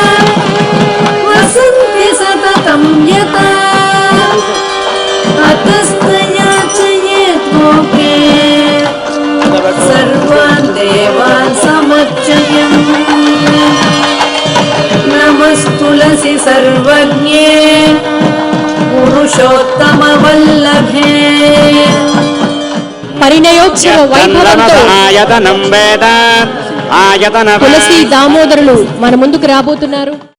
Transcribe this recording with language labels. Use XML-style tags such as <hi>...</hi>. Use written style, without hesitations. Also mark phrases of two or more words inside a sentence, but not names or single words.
<sa>वसन्ति सततं यथा अतस्तया च ये लोके सर्वान् देवान् समर्चयन् नमस्तुलसि सर्वज्ञे पुरुषोत्तमवल्लभे</sa> <te>పరిణయోత్సవ వైభవంతో ఆయతనం వేద ఆయతన తులసి దామోదరులు మన ముందుకు రాబోతున్నారు.</te>